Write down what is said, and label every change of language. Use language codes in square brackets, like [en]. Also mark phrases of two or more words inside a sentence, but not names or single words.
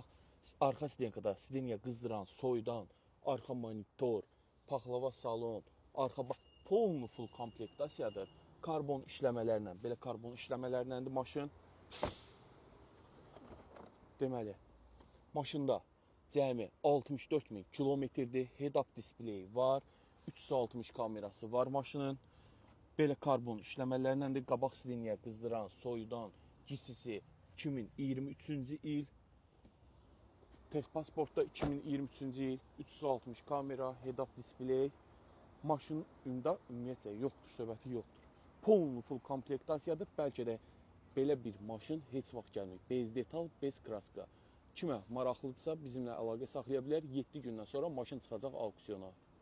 [az] Arxa stenkada sideniya qızdıran, soyudan, arxa monitor, paxlava salon, arxa full komplektasiyadır. Karbon işləmələrlə, belə karbon işləmələrinəndir maşın. Deməli, maşında cəmi 64.000 kilometrdir. Head-up displeyi var. 360 kamerası var maşının. Belə karbon işləmələrindəndir. Qabaq sideniya qızdıran, soyudan, gisisi 2023-cü il. Texpasportda 2023-cü il. 360 kamera, [en] head-up displey. [az] Maşının ümumiyyətlə yoxdur, söhbəti yoxdur. Full komplektasiyadır. Bəlkə də belə bir maşın heç vaxt gəlməyib. [ru] Bez detal, bez kraska. [az] Kimə maraqlıdırsa bizimlə əlaqə saxlaya bilər. 7 gündən sonra maşın çıxacaq auksiyona.